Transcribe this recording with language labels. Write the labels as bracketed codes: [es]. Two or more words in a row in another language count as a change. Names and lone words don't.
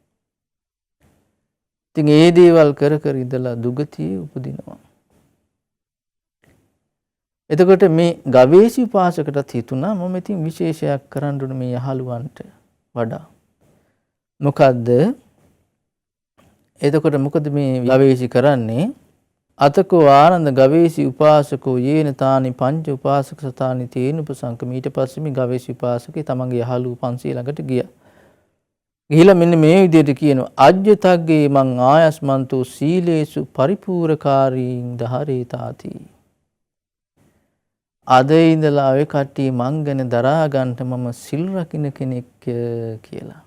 [si] ඉතින් ඒ දේවල් කර ඉඳලා දුගතියේ උපදිනවා. එතකොට මේ ගවේෂී උපාසකටත් හිතුණා මම ඉතින් විශේෂයක් කරන්න ඕනේ මේ යහළුවන්ට වඩා. මොකද්ද? එතකොට මොකද මේ ගවේෂී කරන්නේ? [pi] අතකෝ ආනන්ද ගවේෂී උපාසකෝ යේන තානි පංච උපාසක සතානි තේන උපසංකම. [si] ඊට පස්සේ මේ ගවේෂී උපාසකේ තමන්ගේ යහළුව 500 ළඟට ගියා. ගිහිලා මෙන්න මේ විදිහට කියනවා [pi] අජ්ජතග්ගේ මං ආයස්මන්තෝ සීලේසු පරිපූර්ණකාරීන් දහරේතාති. [si] අද ඉඳලා ඔය කට්ටිය මං ගැන දරා ගන්නට මම සිල් රකින්න කෙනෙක් කියලා.